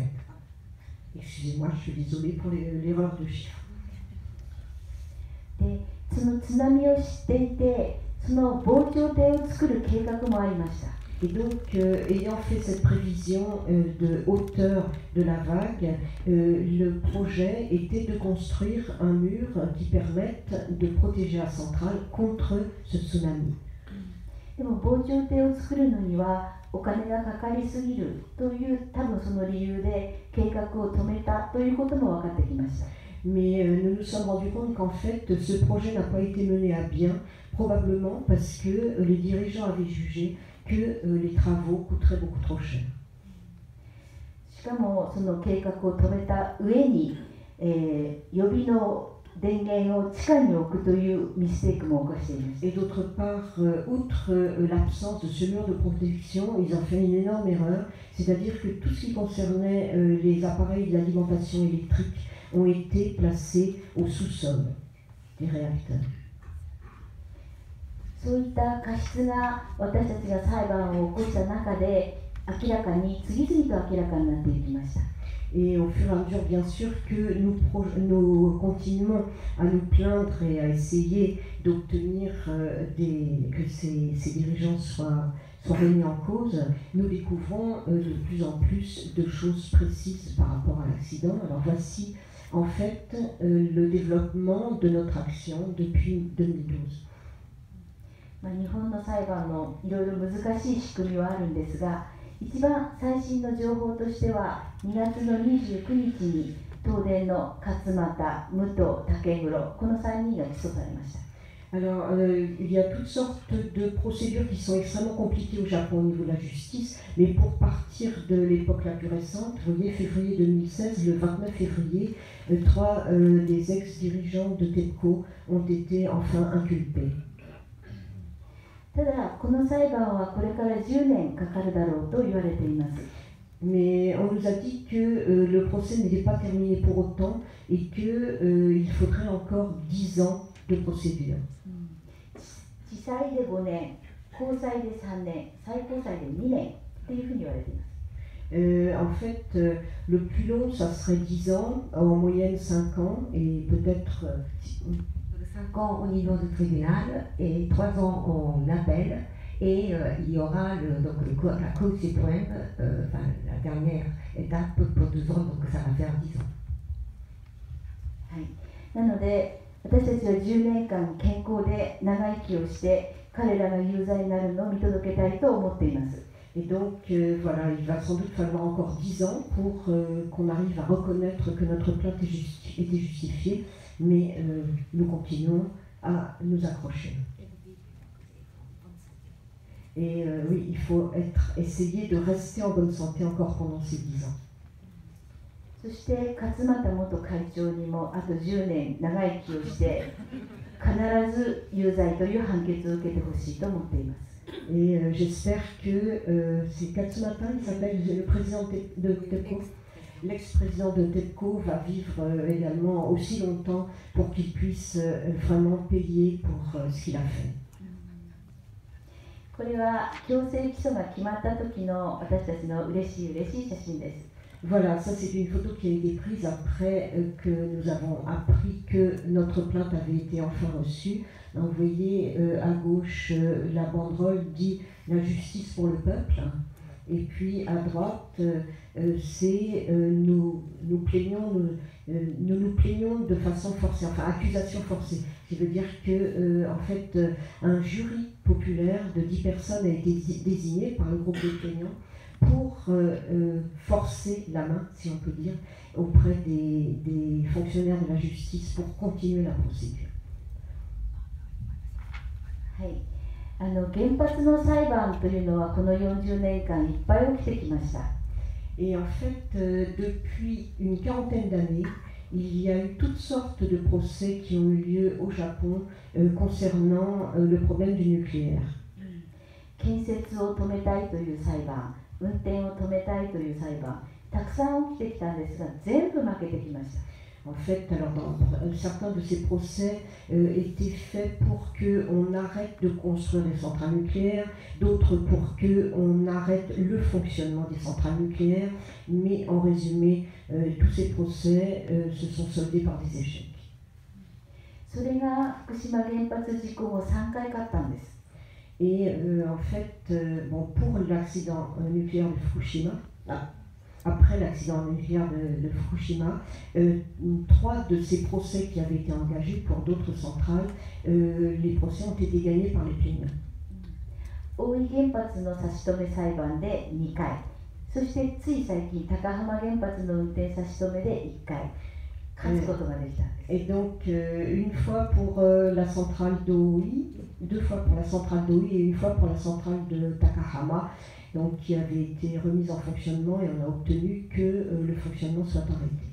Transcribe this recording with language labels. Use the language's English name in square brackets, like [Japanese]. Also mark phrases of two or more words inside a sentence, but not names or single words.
[French] Excusez-moi, je suis désolée pour l'erreur de chiffre. [Japanese] で、その津波を知っていて、その防潮堤を作る計画もありました。 [French] Et donc, ayant fait cette prévision de hauteur de la vague, le projet était de construire un mur qui permette de protéger la centrale contre ce tsunami. [Japanese] でも防潮堤を作るのにはお金がかかりすぎるという多分その理由で計画を止めたということも分かってきました。 [French] Mais nous nous sommes rendus compte qu'en fait, ce projet n'a pas été mené à bien, probablement parce que les dirigeants avaient jugé que les travaux coûteraient beaucoup trop cher. [Japanese] しかもその計画を止めた上に、予備の電源を地下に置くというミステイクも犯しています。 [French] Et d'autre part, outre l'absence de ce mur de protection, ils ont fait une énorme erreur, c'est-à-dire que tout ce qui concernait les appareils d'alimentation électrique ont été placés au sous-sol des réacteurs. [Japanese] そういった過失が私たちが裁判を起こした中で次々と明らかになっていきました。 [French] Et au fur et à mesure, bien sûr, que nous continuons à nous plaindre et à essayer d'obtenir que ces dirigeants soient remis en cause, nous découvrons de plus en plus de choses précises par rapport à l'accident. Alors voici en fait le développement de notre action depuis 2012. [Japanese] 日本の裁判のいろいろ難しい仕組みはあるんですが、一番最新の情報としては2月の29日に東電の勝俣、武藤、竹黒、この3人が起訴されました。 [French] Alors, il y a toutes sortes de procédures qui sont extrêmement compliquées au Japon au niveau de la justice, mais pour partir de l'époque la plus récente, vous voyez, février 2016, le 29 février, 3 des ex-dirigeants de TEPCO ont été enfin inculpés. [Japanese] ただ、この裁判はこれから10年かかるだろうと言われています。 [French] Mais on nous a dit que le procès n'était pas terminé pour autant et qu'il faudrait encore 10 ans de procédure. [Japanese] 地裁で5年、高裁で3年、最高裁で2年というふうに言われています。 [French] En fait, le plus long, ça serait 10 ans, en moyenne 5 ans, et peut-être 5 ans au niveau du tribunal et 3 ans en appel Et il y aura la Cour suprême, la dernière étape pour 12 ans, donc ça va faire 10 ans. [Japanese] はい、なので私たちは10年間健康で長生きをして彼らが有罪になるのを見届けたいと思っています。 [French] Et donc, voilà, il va sans doute falloir encore 10 ans pour qu'on arrive à reconnaître que notre plainte était justifiée, mais nous continuons à nous accrocher. Et oui, il faut essayer de rester en bonne santé encore pendant ces 10 ans. [Japanese] そして勝俣元会長にもあと10年長生きをして必ず有罪という判決を受けてほしいと思っています。 [French] Et j'espère que c'est Katsumata, il s'appelle le président de TEPCO, l'ex-président de TEPCO va vivre également aussi longtemps pour qu'il puisse vraiment payer pour ce qu'il a fait. [Japanese] これは強制起訴が決まった時の私たちの嬉しい写真です。 [French] Voilà, ça c'est une photo qui a été prise après que nous avons appris que notre plainte avait été enfin reçue. Vous voyez à gauche la banderole dit la justice pour le peuple. Et puis à droite c'est nous nous plaignons de façon forcée, enfin accusation forcée. Ce qui veut dire que en fait un jury populaire de 10 personnes a été désigné par le groupe des plaignants pour forcer la main, si on peut dire, auprès des fonctionnaires de la justice pour continuer la procédure. [Japanese] はい、原発の裁判というのはこの40年間いっぱい起きてきました。 [French] Et en fait, depuis une quarantaine d'années, il y a eu toutes sortes de procès qui ont eu lieu au Japon concernant le problème du nucléaire. [Japanese] 建設を止めたいという裁判、運転を止めたいという裁判、たくさん起きてきたんですが、全部負けてきました。 [French] En fait, alors certains de ces procès étaient faits pour qu'on arrête de construire les centrales nucléaires, d'autres pour qu'on arrête le fonctionnement des centrales nucléaires, mais en résumé, tous ces procès se sont soldés par des échecs. [Japanese] それが福島原発事故後3回勝ったんです。 [French] Et en fait, bon, pour l'accident nucléaire de Fukushima, après l'accident nucléaire de Fukushima, 3 de ces procès qui avaient été engagés pour d'autres centrales, les procès ont été gagnés par les plaignants. [Japanese] 大井原発の差し止め裁判で2回、そしてつい最近高浜原発の運転差し止めで1回勝つことができたんです。 [French] Et donc une fois pour la centrale d'Oi, 2 fois pour la centrale d'Oi et 1 fois pour la centrale de Takahama, donc qui avait été remise en fonctionnement et on a obtenu que le fonctionnement soit arrêté.